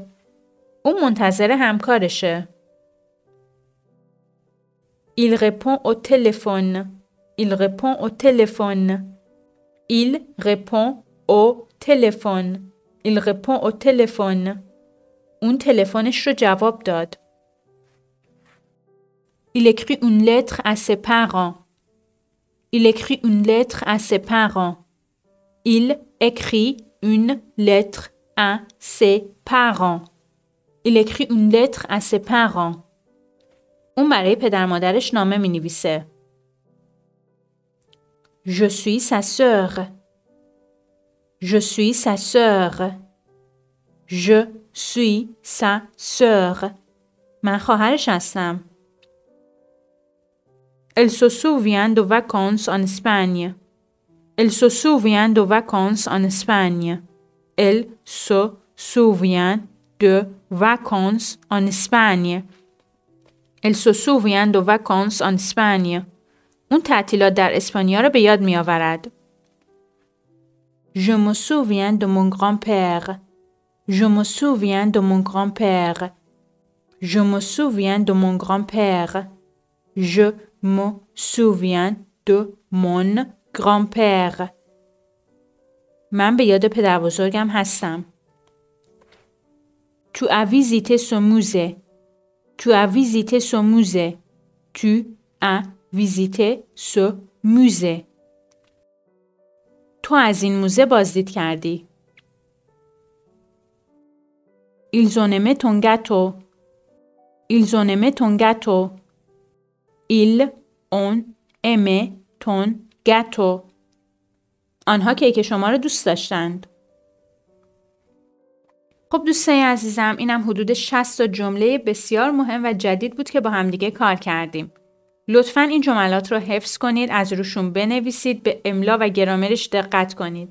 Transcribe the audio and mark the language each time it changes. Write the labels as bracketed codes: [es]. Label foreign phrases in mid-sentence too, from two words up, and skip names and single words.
[fa] او منتظر همکارشه. [fr] Il répond au téléphone. Il répond au téléphone. Il répond au téléphone. Il répond au téléphone. [fa] اون تلفنش رو جواب داد. [fr] Il écrit une lettre à ses parents. Il écrit une lettre à ses parents. Il écrit une lettre à ses parents. Il écrit une lettre à ses parents. [fa] اون برای پدر مادرش نامه می نویسه. [fr] Je suis sa sœur. Je suis sa sœur. Je suis sa sœur. [fa] من خواهرش هستم. [fr] Elle se souvient de vacances en Espagne. Elle se souvient de vacances en Espagne. Elle se souvient de vacances en Espagne. Elle se souvient de vacances en Espagne. [fa] اون تعطیلات در اسپانیا رو به یاد می آورد. [fr] Je me souviens de mon grand-père. Je me souviens de mon grand-père. Je me souviens de mon grand-père. Je me souviens de mon grand-père. [fa] من به یاد پدر بزرگم هستم. [fr] Tu as visité ce musée. Tu as visité ce musée. Tu as visité ce musée. [fa] تو از این موزه بازدید کردی. [fr] Ils ont aimé ton gâteau. Ils ont aimé ton gâteau. Ils ont aimé ton gâteau. [fa] آنها کیک شما را دوست داشتند. خب دوستای عزیزم، اینم حدود 60 جمله بسیار مهم و جدید بود که با همدیگه کار کردیم. لطفاً این جملات رو حفظ کنید، از روشون بنویسید، به املا و گرامرش دقت کنید.